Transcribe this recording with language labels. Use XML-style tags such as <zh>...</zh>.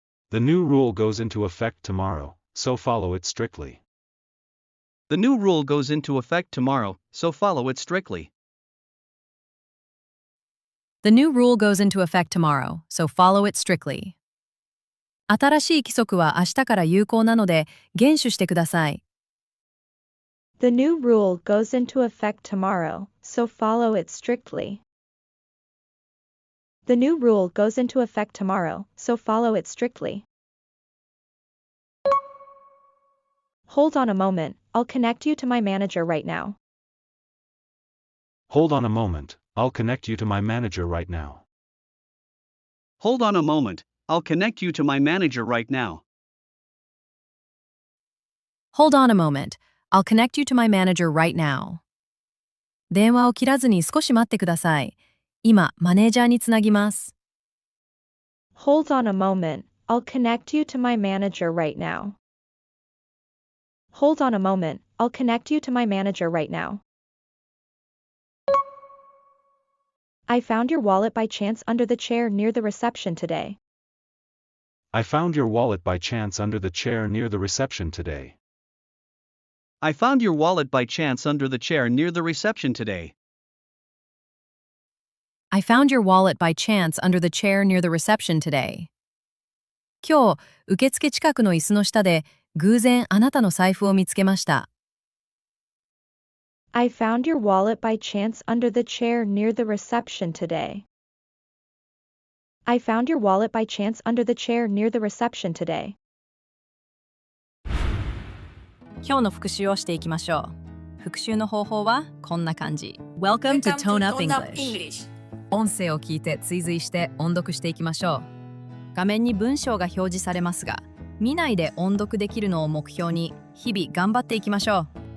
<en>The new rule goes into effect tomorrow, so follow it strictly. The new rule goes into effect tomorrow, so follow it strictly. The new rule goes into effect tomorrow, so follow it strictly.</en> <ja>新しい規則は明日から有効なので、厳守してください。</ja> <en>The new rule goes into effect tomorrow, so follow it strictly. The new rule goes into effect tomorrow, so follow it strictly. Hold on a moment, I'll connect you to my manager right now. Hold on a moment, I'll connect you to my manager right now. Hold on a moment, I'll connect you to my manager right now. Hold on a moment. I'll connect you to my manager right now.</en> <ja>電話を切らずに少し待ってください。今、マネージャーにつなぎます。</ja> <en>Hold on a moment, I'll connect you to my manager right now. Hold on a moment, I'll connect you to my manager right now. I found your wallet by chance under the chair near the reception today. I found your wallet by chance under the chair near the reception today. I found your wallet by chance under the chair near the reception today. I found your wallet by chance under the chair near the reception today.</en> <ja>今日、受付近くの椅子の下で偶然あなたの財布を見つけました。</ja> <en>I found your wallet by chance under the chair near the reception today. I found your wallet by chance under the chair near the reception today.</en> <ja>今日の復習をしていきましょう。復習の方法はこんな感じ。</ja> <en>Welcome to Tone Up English。</en> <ja>音声を聞いて追随して音読していきましょう。画面に文章が表示されますが、見ないで音読できるのを目標に日々頑張っていきましょう。</ja>